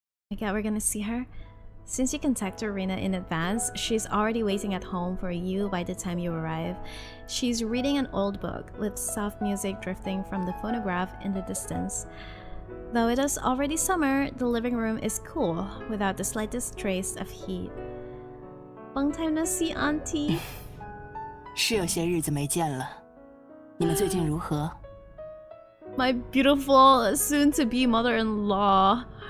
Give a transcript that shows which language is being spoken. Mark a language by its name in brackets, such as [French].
[English] My god, we're gonna see her? Since you contacted Reina in advance, she's already waiting at home for you by the time you arrive. She's reading an old book with soft music drifting from the phonograph in the distance. Though it is already summer, the living room is cool without the slightest trace of heat. Long time no see, Auntie. [Chinese] 是有些日子没见了，你们最近如何？ [English] My beautiful soon-to-be mother-in-law.